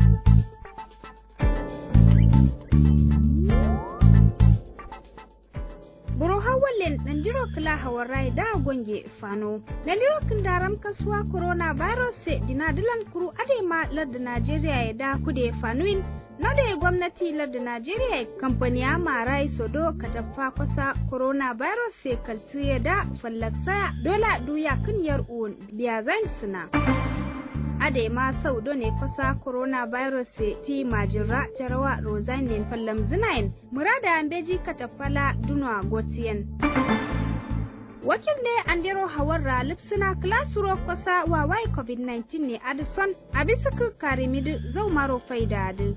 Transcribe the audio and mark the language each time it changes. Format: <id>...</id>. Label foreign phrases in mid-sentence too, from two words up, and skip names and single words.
<kr>Boro hawalen Nandiro kala hawara da gonge fano. Nandiro kindaram kaswa coronavirus se dina dilan kuru adema larda Najeriya da kude fanuin. Node gwamnati larda Najeriya kamfaniya marai sodo kataffa kwasa coronavirus se kaltiye da fallaksa dola duya kinyar un biya zan suna. Ade ma saudo ne kwasa coronavirus se ti majira jarawa rozanin fallam zinayin murada ambeji kataffala dunwa gotiyen. Wakil ne andero hawarra lipsina klasuro kwasa wawai COVID-19 ne Addison abisuku karimidu zau maro faida adu.</kr>